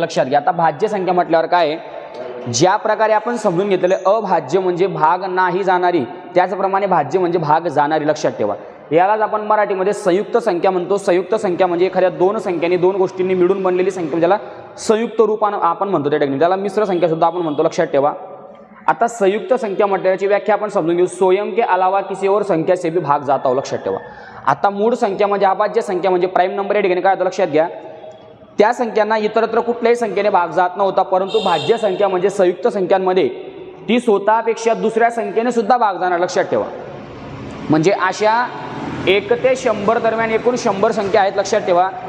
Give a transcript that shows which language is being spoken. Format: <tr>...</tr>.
<mr>लक्षात घ्या. आता भाज्य संख्या म्हटल्यावर काय आहे, ज्या प्रकारे आपण समजून घेतलेले अभाज्य म्हणजे भाग नाही जाणारी त्याचप्रमाणे भाज्य म्हणजे भाग जाणारी. लक्षात ठेवा. यालाच आपण मराठीमध्ये संयुक्त संख्या म्हणतो. संयुक्त संख्या म्हणजे एखाद्या 2 संख्यांनी 2 गोष्टींनी मिळून बनलेली संख्या ज्याला संयुक्त रूप आपण म्हणतो. त्या ठिकाणी त्याला मिश्र संख्या सुद्धा आपण म्हणतो. लक्षात ठेवा. आता संयुक्त संख्या म्हटल्याची व्याख्या आपण समजून घेऊ.</mr> <hi>स्वयं के अलावा किसी और संख्या से भी भाग जाता हो.</hi> <mr>लक्षात ठेवा. आता मूळ संख्या म्हणजे अभाज्य संख्या म्हणजे प्राईम नंबर या ठिकाणी काय होतं लक्षात घ्या. त्या संख्यांना इतरत्र कुठल्याही संख्येने भाग जात नव्हता. परंतु भाज्य संख्या म्हणजे संयुक्त संख्यांमध्ये ती स्वतःपेक्षा दुसऱ्या संख्येने सुद्धा भाग जाणार. लक्षात ठेवा. म्हणजे अशा 1 ते 100 दरम्यान एकूण 100 संख्या आहेत. लक्षात ठेवा.</mr>